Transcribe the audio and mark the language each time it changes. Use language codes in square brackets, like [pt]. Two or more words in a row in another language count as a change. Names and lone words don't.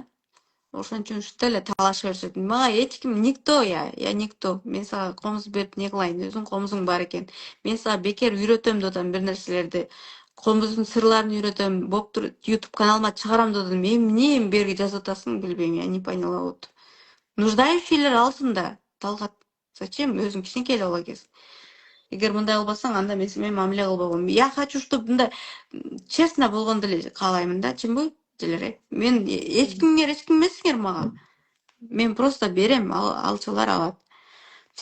[ky] Ошон үчүн ушунта эле талаша беришет. Мага эч ким [ru] никто я никто. [ky] Мен сага комуз берип не кылайын? Өзүң комузуң бар экен. Мен сага бекер үйрөтөм деп атам бир нерселерди. Комуздун сырларын үйрөтөм. Боптур YouTube каналыма чыгарам деп атам. Эмне берге жазып атасың билбейм, [ru] я не поняла вот. [ky] Нуждающийлер алсын да. Талгат, зачем өзүң кичинекей эле бала экенсиң? Эгер мындай кылбасаң, анда мен сени мамиле кылбагам. [ru] Я хочу, чтобы [ky] мындай честно болгонду эле каалаймын да, чынбы? Желер. Мен эч ким эмесиңер мага. Мен просто берем, алчылар алат.